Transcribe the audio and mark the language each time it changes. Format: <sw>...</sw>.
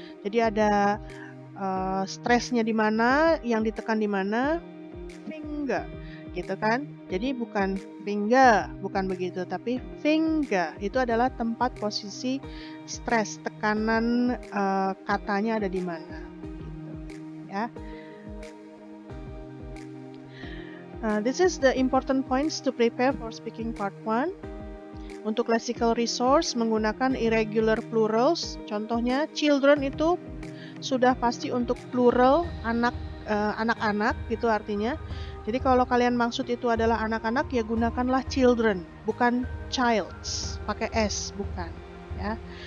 <id>Jadi ada stresnya di mana, yang ditekan di mana, finger, gitu kan. Jadi bukan finger, bukan begitu, tapi finger. Itu adalah tempat posisi stres, tekanan katanya ada di mana. Gitu, ya.</id> <en>This is the important points to prepare for speaking part 1.</en> <id>Untuk lexical resource menggunakan irregular plurals. Contohnya children itu sudah pasti untuk plural, anak-anak gitu artinya. Jadi kalau kalian maksud itu adalah anak-anak, ya gunakanlah children, bukan childs, pakai s, bukan ya.</id>